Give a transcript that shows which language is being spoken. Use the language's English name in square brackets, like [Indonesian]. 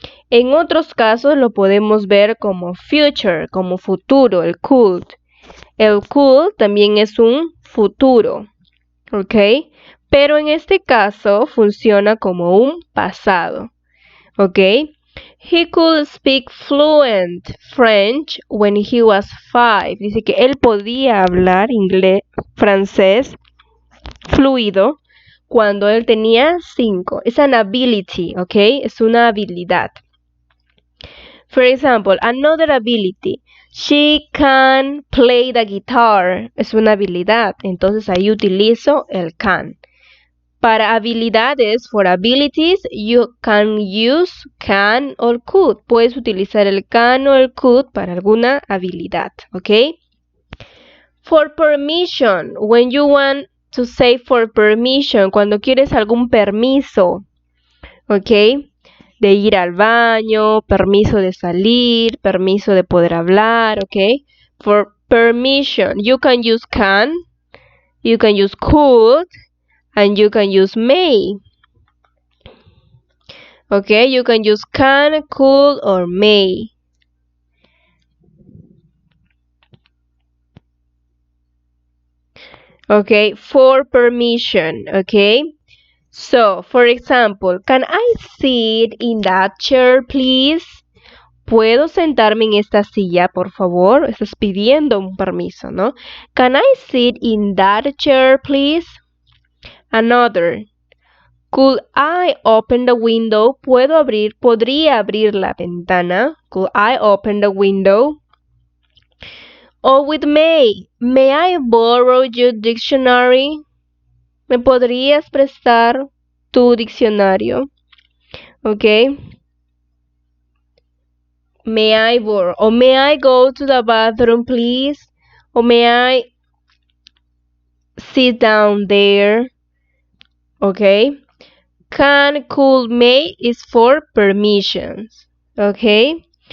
[Spanish] En otros casos lo podemos ver como future, como futuro, el could. El could también es un futuro. ¿Ok? Pero en este caso funciona como un pasado. ¿Ok? [English] He could speak fluent French when he was 5. [Spanish] Dice que él podía hablar inglés, francés fluido cuando él tenía 5. Es [English] an ability, [Spanish] ¿ok? Es una habilidad. [English] For example, another ability. She can play the guitar. [Spanish] Es una habilidad. Entonces ahí utilizo el can. Para habilidades, [English] for abilities, you can use can or could. [Spanish] Puedes utilizar el can o el could para alguna habilidad, ¿ok? [English] For permission, when you want to say for permission, [Spanish] cuando quieres algún permiso, [English] ¿ok? [Spanish] De ir al baño, permiso de salir, permiso de poder hablar, ¿ok? [English] For permission, you can use can, you can use could, and you can use may. Okay, you can use can, could, or may. Okay, for permission. Okay, so for example, can I sit in that chair, please? [Spanish] ¿Puedo sentarme en esta silla, por favor? Estás pidiendo un permiso, ¿no? [English] Can I sit in that chair, please? Another. Could I open the window? [Spanish] ¿Podría abrir la ventana? [English] Could I open the window? O with may I borrow your dictionary? [Spanish] ¿Me podrías prestar tu diccionario? Okay. [English] may I borrow, or may I go to the bathroom, please? Or may I sit down there? Okay. Can, could, may is for permissions. Okay.